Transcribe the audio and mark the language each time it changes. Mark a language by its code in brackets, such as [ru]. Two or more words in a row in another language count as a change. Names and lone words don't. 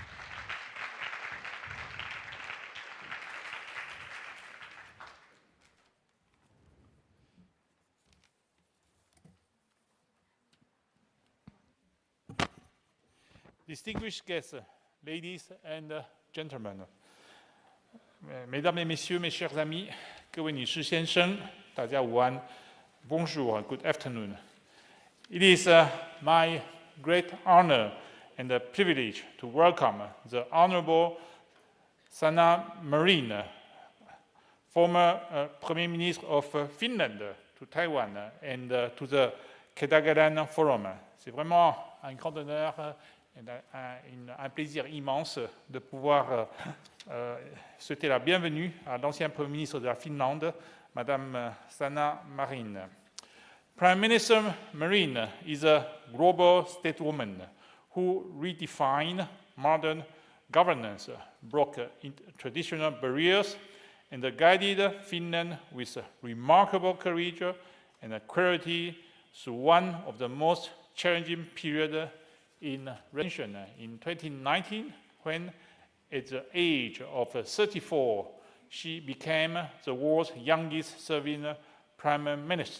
[en] Distinguished guests, ladies and gentlemen, [fr] Mesdames et Messieurs, mes chers amis, [zh] 各位女士先生，大家午安 ，Bonjour, [en] good afternoon. It is my great honor and privilege to welcome the Honorable Sanna Marin, former Premier Minister of Finland, to Taiwan and to the 凱達格蘭 Forum. [fr] C'est vraiment un grand honneur. Un plaisir immense de pouvoir souhaiter la bienvenue à l'ancien Premier ministre de la Finlande, Madame Sanna Marin. [en] Prime Minister Marin is a global stateswoman who redefined modern governance, broke traditional barriers, and guided Finland with remarkable courage and clarity through one of the most challenging periods in relation in 2019, when at the age of 34, she became the world's youngest serving prime minister.